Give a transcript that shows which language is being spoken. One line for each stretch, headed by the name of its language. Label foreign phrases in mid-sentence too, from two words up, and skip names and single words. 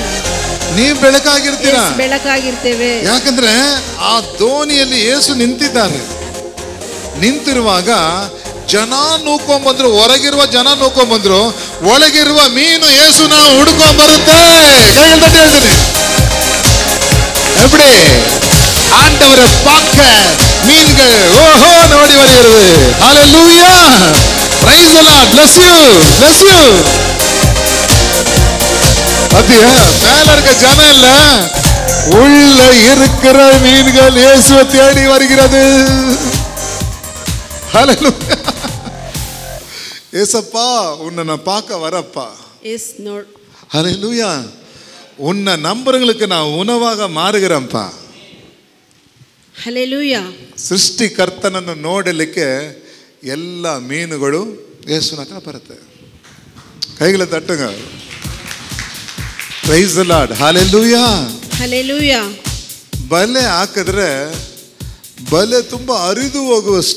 Kannada: ನೀವ್ ಬೆಳಕಾಗಿರ್ತೀರಾ. ಬೆಳಕಾಗಿರ್ತೇವೆ. ಯಾಕಂದ್ರೆ ಆ ದೋಣಿಯಲ್ಲಿ ಯೇಸು ನಿಂತಿದ್ದಾನೆ. ನಿಂತಿರುವಾಗ ಜನ ನೂಕೊಂಡ್ಬಂದ್ರು, ಹೊರಗಿರುವ ಜನ ನೂಕೊಂಡ್ಬಂದ್ರು, ಒಳಗಿರುವ ಮೀನು ಯೇಸುನ ಹುಡ್ಕೊಂಡ್ ಬರುತ್ತೆ. ಕೈಯಲ್ಲಿ ತಟ್ಟಿ ಹೇಳ್ತೀನಿ,
Tamil: எப்படி ஆண்டவரை பார்க்க மீன்கள் ஓஹோ ஓடி வருகிறது. ஹalleluya,
English: praise the lord, bless you, bless you.
Tamil: அதியா மேல இருக்க ஜனம் இல்ல, உள்ள இருக்கிற மீன்கள் இயேசுவை தேடி வருகிறது. ஹalleluya. ஏசப்பா உன்னை நான் பார்க்க வரப்பா.
English: yes Lord.
Tamil: ஹalleluya. உன்னை நம்புறவங்களுக்கு நான் உணவாக மாறுகிறேன்ப்பா.
Kannada: ಹಲ್ಲೆಲೂಯಾ. ಸೃಷ್ಟಿಕರ್ತನನ್ನು ನೋಡಲಿಕ್ಕೆ ಎಲ್ಲ ಮೀನುಗಳು ಯೇಸುವಿನ ಹತ್ರ ಬರುತ್ತೆ. ಕೈಗಳ ತಟ್ಟುಗ.
English: praise the Lord.
Kannada: ಹಲ್ಲೆಲೂಯಾ. ಹಲ್ಲೆಲೂಯಾ. ಬಲೆ ಹಾಕಿದ್ರೆ ಬಲೆ ತುಂಬಾ ಹರಿದು ಹೋಗುವಷ್ಟು,